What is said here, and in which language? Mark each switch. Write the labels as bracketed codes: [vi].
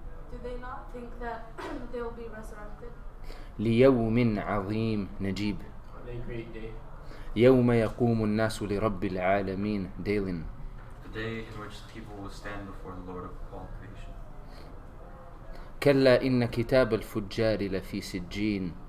[en] Do they not think that they'll be resurrected? [ar] ليوم عظيم. نجيب. [en] On a great day. [ar] يوم يقوم الناس لرب العالمين. ديلن. [en] The day in which people will stand before the Lord of all creation. [ar] كلا إن كتاب الفجار لفي سجين.